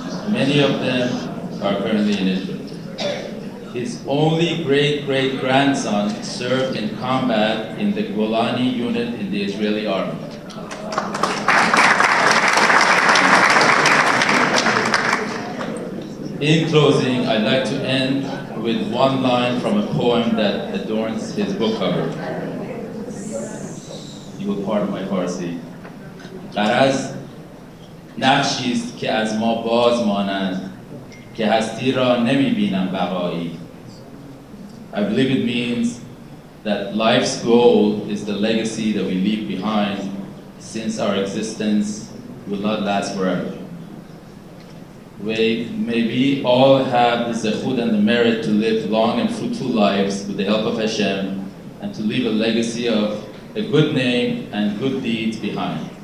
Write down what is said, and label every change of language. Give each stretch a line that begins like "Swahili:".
English: Many of them are currently in Israel. His only great-great-grandson served in combat in the Golani unit in the Israeli army. In closing, I'd like to end with one line from a poem that adorns his book cover. You will pardon my Farsi.
Persian: غرض نقشی است که از ما باز مانند که هستی را نمی‌بینم بقایی.
English: I believe it means that life's goal is the legacy that we leave behind, since our existence will not last forever. May we all have the zechut and the merit to live long and fruitful lives with the help of Hashem, and to leave a legacy of a good name and good deeds behind.